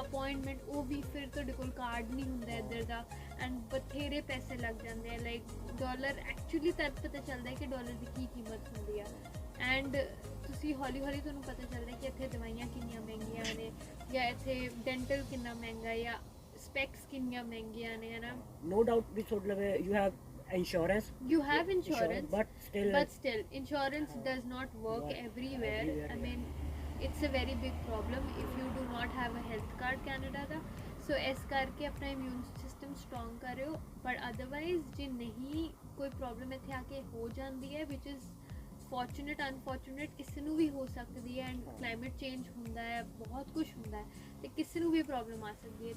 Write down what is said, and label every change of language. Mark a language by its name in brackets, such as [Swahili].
[Punjabi] Appointment ਉਹ ਵੀ ਫਿਰ ਤੁਹਾਡੇ ਕੋਲ ਕਾਰਡ ਨਹੀਂ ਹੁੰਦਾ ਇੱਧਰ ਦਾ, ਐਂਡ ਬਥੇਰੇ ਪੈਸੇ ਲੱਗ ਜਾਂਦੇ ਆ। ਲਾਈਕ ਡਾਲਰ ਐਕਚੁਅਲੀ ਤਦ ਪਤਾ ਚੱਲਦਾ ਹੈ ਕਿ ਡਾਲਰ ਦੀ ਕੀ ਕੀਮਤ ਹੁੰਦੀ ਆ। ਐਂਡ ਤੁਸੀਂ ਹੌਲੀ ਹੌਲੀ ਤੁਹਾਨੂੰ ਪਤਾ ਚੱਲਦਾ ਕਿ ਇੱਥੇ ਦਵਾਈਆਂ ਕਿੰਨੀਆਂ ਮਹਿੰਗੀਆਂ ਨੇ, ਜਾਂ ਇੱਥੇ ਡੈਂਟਲ ਕਿੰਨਾ ਮਹਿੰਗਾ, ਜਾਂ ਸਪੈਕਸ ਕਿੰਨੀਆਂ ਮਹਿੰਗੀਆਂ ਨੇ, ਹੈ ਨਾ। [English] No doubt we should have you have insurance. You have insurance, but still insurance does not work everywhere. I mean, it's a very big problem if you do not have a health card Canada ਦਾ। [Punjabi] ਸੋ ਇਸ ਕਰਕੇ ਆਪਣਾ immune system strong ਕਰਿਓ। ਪਰ otherwise ਜੇ ਨਹੀਂ ਕੋਈ problem ਇੱਥੇ ਆ ਕੇ ਹੋ ਜਾਂਦੀ ਹੈ, [English] ਵਿਚ is fortunate unfortunate, [Punjabi] ਕਿਸੇ ਨੂੰ ਵੀ ਹੋ ਸਕਦੀ ਹੈ। ਐਂਡ ਕਲਾਈਮੇਟ ਚੇਂਜ ਹੁੰਦਾ ਹੈ, ਬਹੁਤ ਕੁਝ ਹੁੰਦਾ ਹੈ, ਤੇ ਕਿਸੇ ਨੂੰ ਵੀ ਪ੍ਰੋਬਲਮ ਆ ਸਕਦੀ ਹੈ।